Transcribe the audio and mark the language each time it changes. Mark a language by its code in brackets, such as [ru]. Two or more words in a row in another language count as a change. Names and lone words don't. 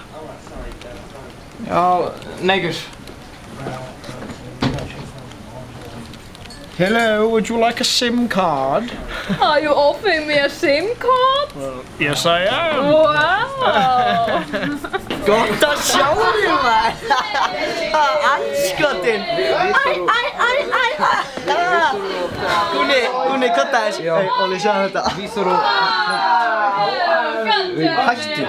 [is] Já, neigur. [en] Hello, would you like a SIM card? Are you offering me a SIM card? Yes, I am. Wow. [is] Gott að sjá þig, maður! Andskotinn! Gunni, hvað það er? Hey, Óli, sjá þetta. Vísar og... Hættu.